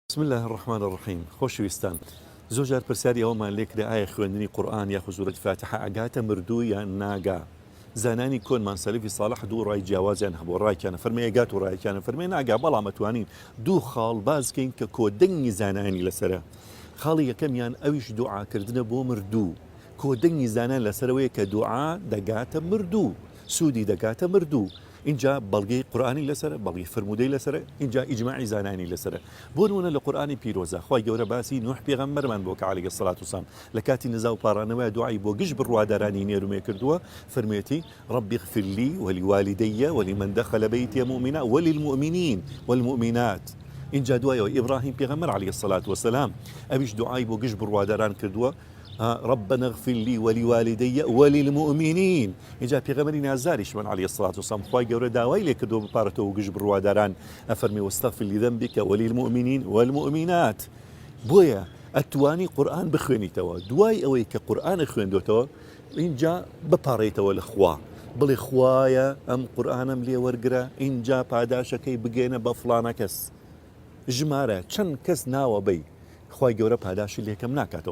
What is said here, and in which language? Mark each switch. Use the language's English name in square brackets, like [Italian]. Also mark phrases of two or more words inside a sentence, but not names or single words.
[Arabic] بسم الله الرحمن الرحیم [Central Kurdish] خۆشەویستان زۆر جار پرسیاری ئەومان لێ کرا ئایا خوێندنی قورئان یاخود سوورەتی فاتحە ئاگاتە مردوو یان ناگا. زانانی کۆنمان سەلەفی ساڵح دوو ڕای جیاوازیان هەبوو، ڕایکیانە فەرمێ ئەگات و ڕایکیانە فەرمێ ناگا، بەڵام ئەتوانین دوو خاڵ باز بکەین کە کۆدەنگی زانانی لەسەرە. خاڵی یەکەمیان ئەویش دوعاکردنە بۆ مردوو. کۆدەنگی زانان لەسەرەوەیە کە دوعا دەگاتە مردوو، سوودی دەگاتە مردوو. اینجا بەڵگەی قورئانی لەسەرە، بەڵگەی فرموودەی لەسەرە، اینجا ئیجماعی زانانی لەسەرە. بۆ نمونە لە قورئانی پیرۆزە خی گەورە باسی نوح پێغەمبەرمان بۆ کە [Arabic] عەلەیهی سەڵات وسەلام [Central Kurdish] لە کاتی نزا و پاڕانەوەی دوعای بۆ گشت بڕوادارانی نێرومێ کردووە، فەرمێتی [Arabic] ربی اغفر لي ولوالدي ولمن دخل بيتي مؤمنا وللمؤمنين والمؤمنات. [Central Kurdish] اینجا دوایەوە ئیبراهیم پێغەمبەر [Arabic] عەلەیهی سەڵات وسەلام [Central Kurdish] ئەویش دوعای بۆ گشت بڕواداران کردووە، [Arabic] ربنا اغفر لي ولوالدي وللمؤمنين. [Central Kurdish] اینجا پێغەمبەری نازاریشمان [Arabic] عەلەیهی الصلاة والسلام [Central Kurdish] خی گەورە داوای لێ کردووە بپارێتەوە گشت بڕواداران، ئەفەرمی [Arabic] واستغفر لذنبك وللمؤمنين والمؤمنات. [Central Kurdish] بۆیە ئەتوانی قورئان بخوێنیتەوە، دوای ئەوەی کە قورئان خوێندوتەوە اینجا بپارێتەوە لە خوا، بڵێ خوایە ئەم قورئانم لێ وەرگرە، اینجا پاداشەکەی بگێنە بە فڵانە کەس، ژمارە چەند کەس ناوە بەی، خی گەورە پاداشی لێکەم ناکاتەوە.